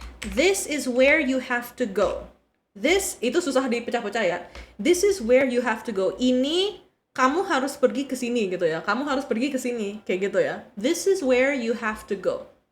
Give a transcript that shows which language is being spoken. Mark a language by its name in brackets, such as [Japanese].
[English] This is where you have to go. This, [Indonesian] itu susah dipecah-pecah ya. [English] This is where you have to go. [Indonesian] Ini, kamu harus pergi ke sini gitu ya. Kamu harus pergi ke sini, kayak gitu ya. [English] This is where you have to go.